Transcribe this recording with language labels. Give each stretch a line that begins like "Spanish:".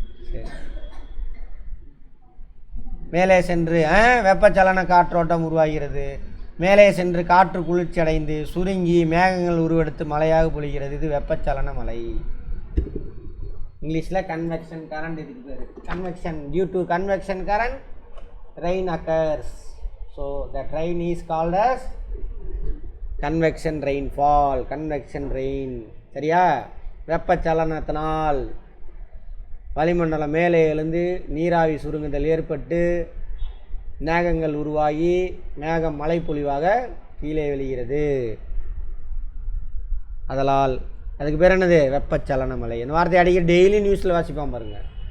Tamil: சரி, மேலே சென்று வெப்பச்சலன காற்றோட்டம் உருவாகிறது. மேலே சென்று காற்று குளிர்ச்சி அடைந்து சுருங்கி மேகங்கள் உருவெடுத்து மழையாக பொழிகிறது. இது வெப்பச்சலன மழை. இங்கிலீஷில் கன்வெக்ஷன் கரண்ட் இதுக்கு பேர்.
English: Convection, due to convection current rain occurs. So that rain is called as convection rainfall, convection rain.
Tamil: சரியா? வெப்பச்சலனத்தினால் வளிமண்டலம் மேலே எழுந்து நீராவி சுருங்குதல் ஏற்பட்டு மேகங்கள் உருவாகி மேகம் மழை பொழிவாக கீழே வெளிகிறது. அதனால் அதுக்கு பேர் என்னது? வெப்பச்சலன மழை. இந்த வார்த்தை அடிக்கடி டெய்லி நியூஸில் வாசிப்பான் பாருங்கள்.